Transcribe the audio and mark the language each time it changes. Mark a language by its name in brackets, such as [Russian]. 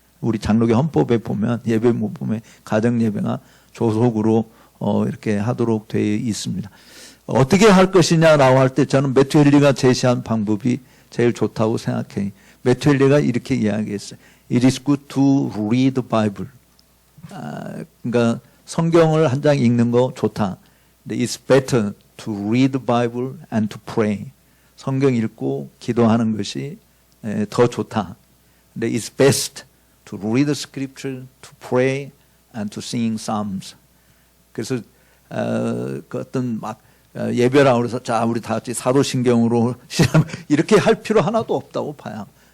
[Korean] 우리 장로교 헌법에 보면 예배문 보면 가정 예배가 조속으로 이렇게 하도록 돼 있습니다. 어떻게 할 것이냐라고 할 때 저는 매튜 헨리가 제시한 방법이 제일 좋다고 생각해요. 매튜 헨리가 이렇게 이야기했어요. [English] It is good to read the Bible. [Korean] 그러니까 성경을 한 장 읽는 거 좋다. 근데 [English] it's better to read the Bible and to pray. [Korean] 성경 읽고 기도하는 것이 더 좋다. 근데 [English] it's best to read the scripture, to pray and to sing psalms. [Korean] 그래서 그 어떤 막 예배라고 그래서 자 우리 다 같이 사도신경으로 이렇게 할 필요 하나도 없다고 봐요.